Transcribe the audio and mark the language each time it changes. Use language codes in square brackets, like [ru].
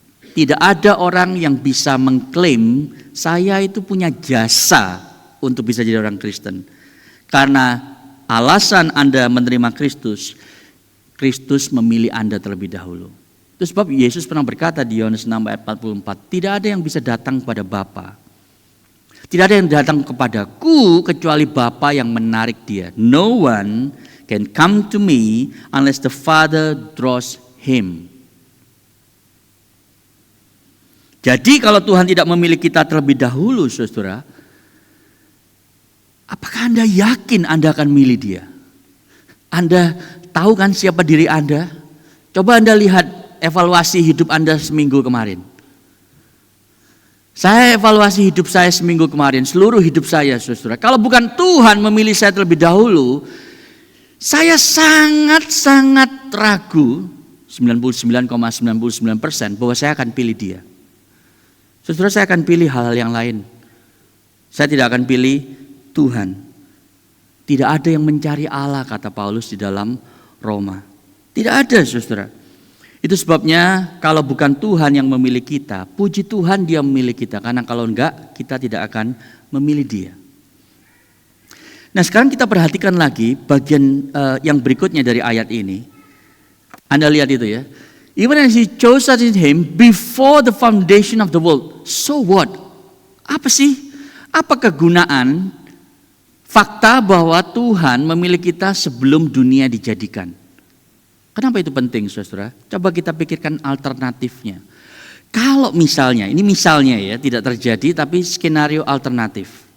[id] Tidak ada orang yang bisa mengklaim saya itu punya jasa untuk bisa jadi orang Kristen. Karena alasan Anda menerima Kristus, Kristus memilih Anda terlebih dahulu. Itu sebab Yesus pernah berkata di Yohanes 6 ayat 44, tidak ada yang bisa datang kepada Bapa. Tidak ada yang datang kepadaku kecuali Bapa yang menarik dia. [en] No one can come to me unless the Father draws him. [id] Jadi kalau Tuhan tidak memilih kita terlebih dahulu, saudara, apakah Anda yakin Anda akan milih dia? Anda tahu kan siapa diri Anda? Coba Anda lihat evaluasi hidup Anda seminggu kemarin? Saya evaluasi hidup saya seminggu kemarin, seluruh hidup saya, saudara. Kalau bukan Tuhan memilih saya terlebih dahulu, saya sangat-sangat ragu, 99,99% bahwa saya akan pilih dia. Saudara, saya akan pilih hal-hal yang lain. Saya tidak akan pilih Tuhan. Tidak ada yang mencari Allah, kata Paulus di dalam Roma. Tidak ada, saudara. Itu sebabnya kalau bukan Tuhan yang memilih kita, puji Tuhan dia memilih kita. Karena kalau enggak, kita tidak akan memilih dia. Nah, sekarang kita perhatikan lagi bagian yang berikutnya dari ayat ini. Anda lihat itu ya. [en] Even as he chose us in him before the foundation of the world. So what? [id] Apa sih? Apa kegunaan fakta bahwa Tuhan memilih kita sebelum dunia dijadikan? Kenapa itu penting, saudara? Coba kita pikirkan alternatifnya. Kalau misalnya, ini misalnya ya, tidak terjadi tapi skenario alternatif.